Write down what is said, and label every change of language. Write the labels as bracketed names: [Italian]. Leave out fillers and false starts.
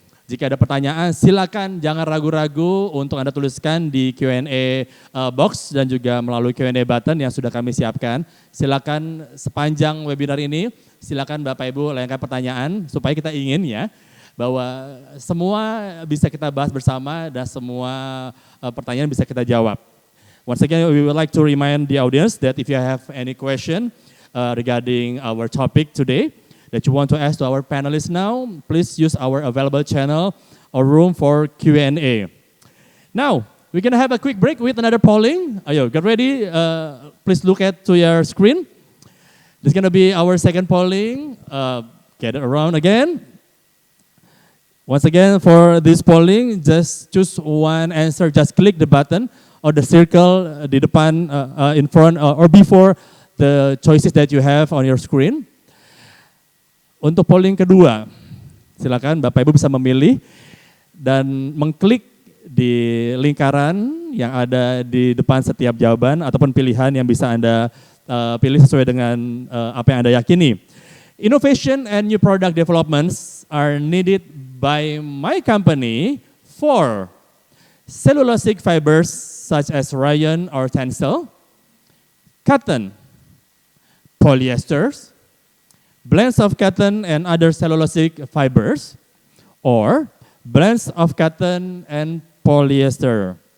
[Indonesian] Jika ada pertanyaan silakan jangan ragu-ragu untuk Anda tuliskan di Q&A box dan juga melalui Q&A button yang sudah kami siapkan. Silakan sepanjang webinar ini, silakan Bapak Ibu layangkan pertanyaan supaya kita ingin ya bahwa semua bisa kita bahas bersama dan semua pertanyaan bisa kita jawab. [English] Once again, we would like to remind the audience that if you have any question regarding our topic today, that you want to ask to our panelists now, please use our available channel or room for Q&A. Now, we're going to have a quick break with another polling. Ayo, get ready. Please look to your screen. This is going to be our second polling. Get it around again. Once again, for this polling, just choose one answer. Just click the button or the circle [Indonesian] di depan, [English] in front or before the choices that you have on your screen. [Indonesian] Untuk polling kedua, silakan Bapak Ibu bisa memilih dan mengklik di lingkaran yang ada di depan setiap jawaban ataupun pilihan yang bisa Anda pilih sesuai dengan apa yang Anda yakini. [English] Innovation and new product developments are needed by my company for cellulosic fibers such as rayon or tencel, cotton, polyesters, blends of cotton and other cellulosic fibers, or blends of cotton and polyester.